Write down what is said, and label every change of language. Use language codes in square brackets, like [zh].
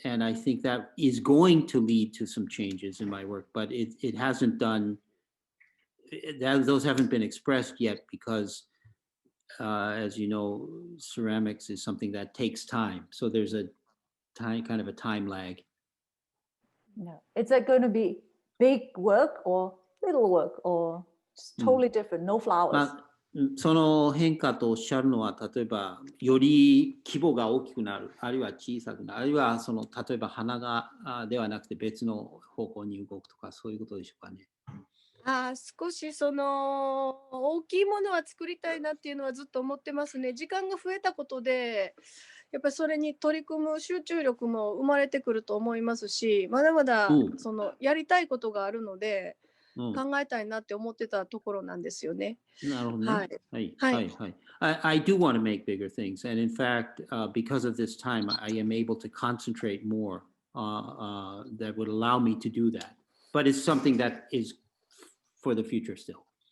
[en] And I think that is going to lead to some changes in my work, but it hasn't done, those haven't been expressed yet because as you know, ceramics is something that takes time. So there's a kind of a time lag. No. Is that going to be big work or little work or totally different, no flowers? [ja] その変化とおっしゃるのは、例えばより規模が大きくなる、あるいは小さくなる、あるいは例えば花がではなくて別の方向に動くとか、そういうことでしょうかね。少しその大きいものは作りたいなっていうのはずっと思ってますね。時間が増えたことで、やっぱりそれに取り組む集中力も生まれてくると思いますし、まだまだそのやりたいことがあるので、考えたいなって思ってたところなんですよね。なるほどね。はい。はい。 [en] I do want to make bigger things. And in fact, because of this time, I am able to concentrate more that would allow me to do that. But it's something that is for the future still.